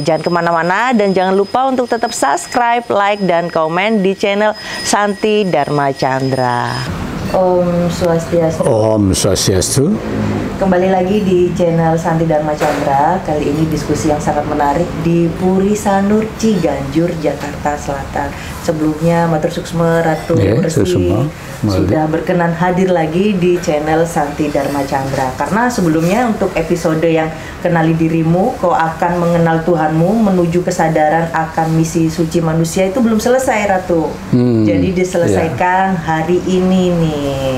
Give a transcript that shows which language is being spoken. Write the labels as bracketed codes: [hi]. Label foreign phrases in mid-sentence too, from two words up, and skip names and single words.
[id] Jangan kemana-mana dan jangan lupa untuk tetap [en] subscribe, like, [id] dan komen di channel Santi Dharma Chandra. Om Swastiastu. Om Swastiastu. Kembali lagi di channel Santi Dharma Chandra. Kali ini diskusi yang sangat menarik di Puri Sanur, Ciganjur, Jakarta Selatan. Sebelumnya [ban] Matur Suksma [id] Ratu Resi sudah berkenan hadir lagi di channel Santi Dharma Chandra. Karena sebelumnya untuk episode yang kenali dirimu, kau akan mengenal Tuhanmu, menuju kesadaran akan misi suci manusia itu belum selesai, Ratu. Jadi diselesaikan hari ini nih.